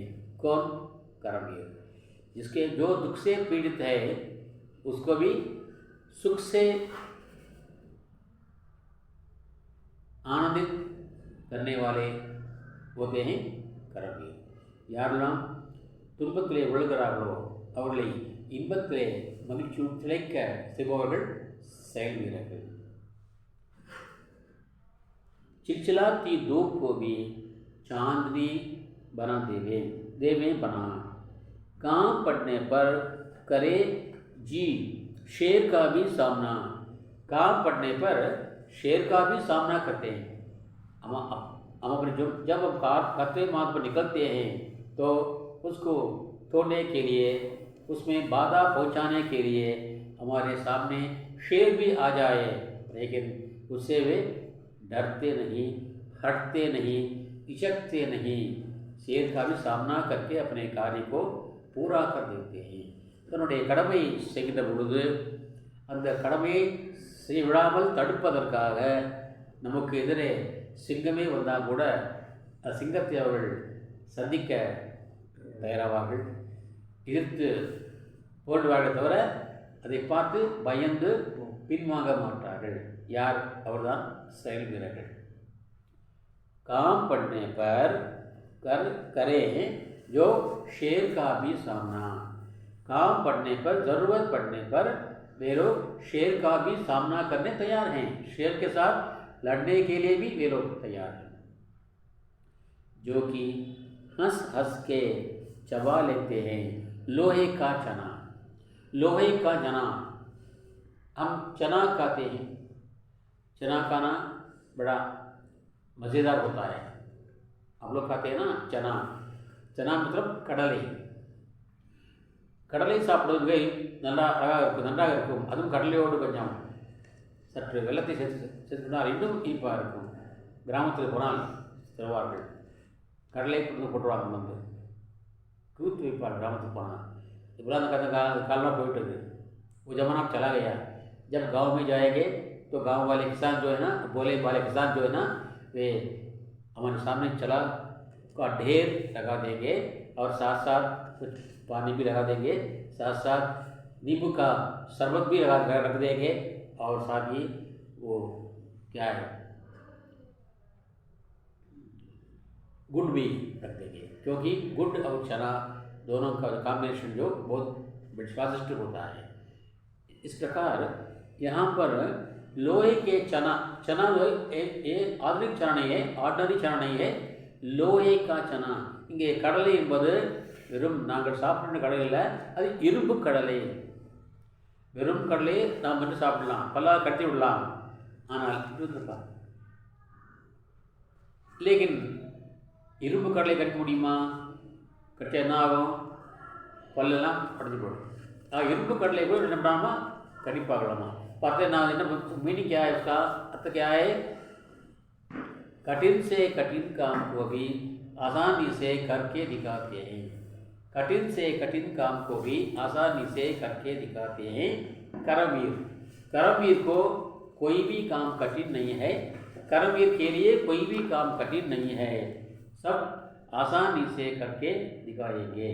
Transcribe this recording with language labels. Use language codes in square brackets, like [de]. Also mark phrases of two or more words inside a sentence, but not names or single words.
[hi] कौन, कर्मवीर. जिसके जो दुख से पीड़ित है उसको भी सुख से आनंदित करने वाले होते हैं कर्मवीर. [ta] यार துன்பத்திலே விழுகிறார்களோ அவர்களை இன்பத்திலே மகிழ்ச்சியும் திளைக்க செய்பவர்கள் செயல் வீரர்கள். [hi] चिलचिलाती धूप को भी चांदनी बना देवे बना, काम पड़ने पर करे जी शेर का भी सामना, काम पड़ने पर शेर का भी सामना करते हैं। हम अपने जब हम खतरे मार्ग पर निकलते हैं तो उसको तोड़ने के लिए, उसमें बाधा पहुंचाने के लिए हमारे सामने शेर भी आ जाए, लेकिन उससे वे डरते नहीं, हटते नहीं, इचकते नहीं, शेर का भी सामना करके अपने कार्य को पूरा कर देते हैं. [ta] தன்னுடைய கடமை செய்கின்ற பொழுது அந்த கடமையை செய்ய விடாமல் தடுப்பதற்காக நமக்கு எதிரே சிங்கமே வந்தால் கூட சிங்கத்தை அவர்கள் சந்திக்க தயாராவார்கள், எதிர்த்து போடுவார்கள், தவிர அதை பார்த்து பயந்து பின்வாங்க மாட்டார்கள். यार அவர்தான் செயல் வீரர்கள். [hi] काम पड़ने पर करें जो शेर का भी सामना, काम पड़ने पर ज़रूरत पड़ने पर वे लोग शेर का भी सामना करने तैयार हैं, शेर के साथ लड़ने के लिए भी वे लोग तैयार हैं. जो कि हंस हंस के चबा लेते हैं लोहे का चना, लोहे का चना, हम चना खाते हैं, चना खाना बड़ा मज़ेदार होता है. आप लोग खाते हैं ना चना, चना मतलब கடலை. [ta] கடலை சாப்பிடுவது நன்றாக இருக்கும். அதுவும் கடலையோடு கொஞ்சம் சற்று வெள்ளத்தை சேர்த்துக்கிட்டால் இன்னும் இனிப்பாக இருக்கும். கிராமத்தில் போனால் தருவார்கள், கடலை கொண்டு போட்டுருவாங்க, வந்து கூத்து வைப்பார் கிராமத்துக்கு போனால். இப்போலாம் அந்த कालना போயிட்டது. [hi] वो जमाना चला गया. जब गांव में जाएंगे तो गांव वाले किसान जो है ना, बोले वाले किसान जो है ना, वे हमारे सामने चला का ढेर लगा देंगे और साथ साथ कुछ पानी भी लगा देंगे, साथ साथ नींबू का शरबत भी रख देंगे और साथ ही वो क्या है गुड़ भी रख देंगे, क्योंकि गुड़ और चना दोनों का कॉम्बिनेशन जो बहुत स्वादिष्ट होता है. इस प्रकार यहाँ पर लोहे के चना, चना ये आधुनिक चना नहीं है, ऑर्डिनरी चना नहीं है, लोहे का चना. [ta] இங்கே கடலை என்பது வெறும் நாங்கள் சாப்பிட்ற கடலை இல்லை, அது இரும்பு கடலை. வெறும் கடலையை நாம் வந்து சாப்பிடலாம், பல்லாக கட்டி விடலாம், ஆனால் लेकिन இரும்பு கடலை கட்ட முடியுமா? கட்ட என்ன ஆகும்? பல்லெல்லாம் உடஞ்சி போடும். இரும்பு கடலை கூட என்ன பண்ணாமல் கடிப்பாகலாமா? [hi] पढ़ते ना मीनिंग क्या है, उसका अर्थ क्या है? कठिन से कठिन काम को भी आसानी से करके दिखाते हैं, कठिन से कठिन काम को भी आसानी से करके दिखाते हैं. करमवीर, करमवीर को कोई भी काम कठिन नहीं है, करमवीर के लिए कोई भी काम कठिन नहीं है, सब आसानी से करके दिखाएंगे.